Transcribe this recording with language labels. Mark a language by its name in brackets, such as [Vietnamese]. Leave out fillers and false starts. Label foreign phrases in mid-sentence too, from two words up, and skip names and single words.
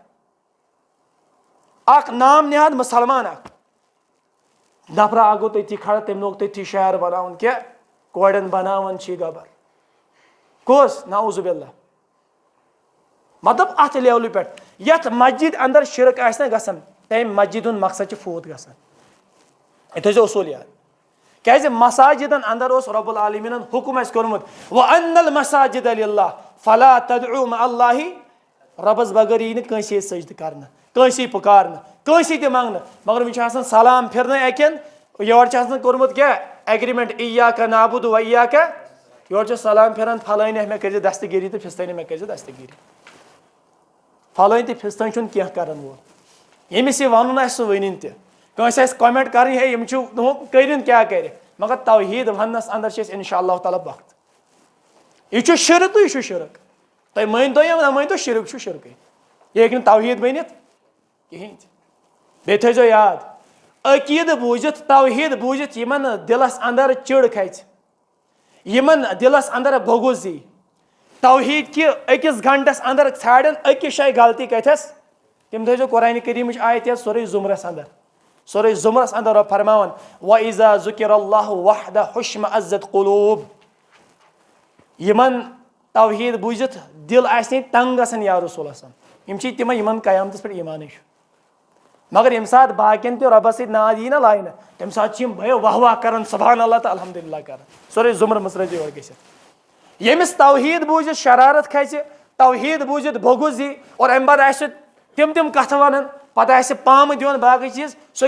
[Kashmiri] اکھ نام نِہاد مُسلمان اکھ نفرا اکھ گوٚو تٔتھی کھڑا تٔمۍ لوگ تٔتھی شعر بناوُن کیٛاہ کورٮ۪ن بناوان چھی گبر کُس نعوذ باللہ مطلب اتھ لیولہِ پٮ۪ٹھ یتھ مسجد انٛدر شرک آسہِ نہ گژھان تمہِ مسجد ہُنٛد مقصد چھُ فوت گژھان یہِ تھٲیزیو اصوٗل یاد کیٛازِ مساجدن انٛدر اوس رۄب العالمیٖنن حُکم اسہِ کوٚرمُت [Arabic] وَأَنَّ الْمَسَاجِدَ لِلَّهِ فَلَا تَدْعُوا مَعَ اللہِ [Kashmiri] رۄبس بغٲر یی نہٕ کٲنٛسے سجدٕ کرنہٕ کٲنٛسے پُکارنہٕ کٲنٛسے تہِ منٛگنہٕ مگر وۄنۍ چھُ آسان سلام پھِرنہٕ اکٮ۪ن یورٕ چھُ آسان کوٚرمُت کیٛاہ ایگریمنٹ [Arabic] اِیاکَ نعبُدُ وَإِیاکَ [Kashmiri] یورٕ چھُ سلام پھِران فلٲنۍ مےٚ کٔرزِ دستگیٖری تہٕ فِستٲنۍ مےٚ کٔرزِ دستگیٖری فلٲنۍ تہٕ فِستٲنۍ چھُنہٕ کینٛہہ کران وول ییٚمِس یہِ وَنُن آسہِ سُہ ؤنِنۍ تہِ کٲنٛسہِ آسہِ کومینٹ کرٕنۍ ہے یِم چھِ کٔرِنۍ کیٛاہ کرِ مگر توحید ونس اندر [Arabic] انشاء اللہ تعالیٰ [Kashmiri] وقت یہ [Urdu] شرک تو یہ شرک تھی مانتو یا نہ مانتو شرک شرک [Kashmiri] یہ ہیٚکہِ نہٕ توحید بنت کہین بیٚیہِ تھٲیزیو یاد عقید بوٗزِتھ توحید بوٗزِتھ یمن دلس اندر چڑ کھژِ یمن دلس اندر بغض یی توحید کہ أکِس گھنٹس اندر ژھانڈن أکِس جایہِ غلطی کتھس تم تھٲیزیو قرآنِ کریٖمٕچ آیت یاد سورُے زمرس اندر سورُے زمرس اندر رۄب فرماوان [Arabic] وَإِذَا ذُكِرَ اللّٰهُ وَحْدَهُ اشْمَأَزَّتْ قُلُوب [Kashmiri] یمن توحید بوٗزِتھ دل آسہِ نہٕ تنگ گژھان یا رسول یم چھ تمے یمن قیامتس پہ ایمانے مگر یم سات باقین تہ رۄبس سۭتۍ ناد یی نا لاینہ تمہِ ساتہٕ چھِ یم بھیو واہ واہ کران [Arabic] سبحان اللہ [Kashmiri] تہٕ الحمدللہ کران سورُے زمر مٔژرٲیزِ یورٕ گٔژھِتھ ییٚمِس توحید بوٗزِتھ شرارت کھژِ توحید بوٗزِتھ بغض یی اور امہِ پتہٕ آسہِ تم کتھٕ ونان پتہٕ آسہِ پامہٕ دِوان باقٕے چیٖز سُہ